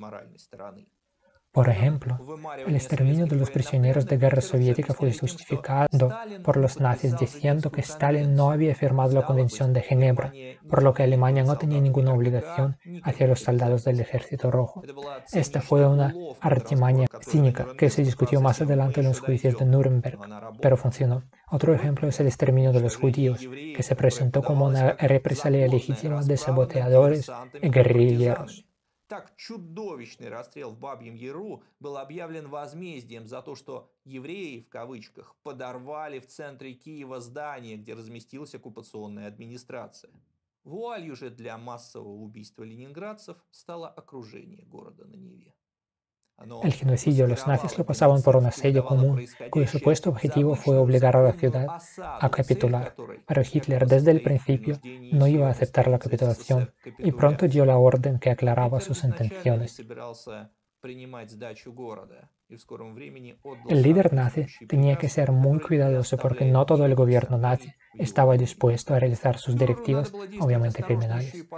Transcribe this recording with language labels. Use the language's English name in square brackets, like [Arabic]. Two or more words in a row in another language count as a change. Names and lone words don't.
[Spanish] Por ejemplo, el exterminio de los prisioneros de guerra soviética fue justificado por los nazis diciendo que Stalin no había firmado la Convención de Ginebra, por lo que Alemania no tenía ninguna obligación hacia los soldados del Ejército Rojo. Esta fue una artimaña cínica que se discutió más adelante en los juicios de Nuremberg, pero funcionó. Otro ejemplo es el exterminio de los judíos, que se presentó como una represalia legítima de saboteadores y guerrilleros. [Russian] Так чудовищный расстрел в Бабьем Яру был объявлен возмездием за то, что евреи, в кавычках, подорвали в центре Киева здание, где разместилась оккупационная администрация. Вуалью же для массового убийства ленинградцев стало окружение города на Nevе. [Spanish] El genocidio, los nazis lo pasaban por un asedio común, cuyo supuesto objetivo fue obligar a la ciudad a capitular. Pero Hitler desde el principio no iba a aceptar la capitulación y pronto dio la orden que aclaraba sus intenciones. El líder nazi tenía que ser muy cuidadoso porque no todo el gobierno nazi estaba dispuesto a realizar sus directivas, obviamente criminales.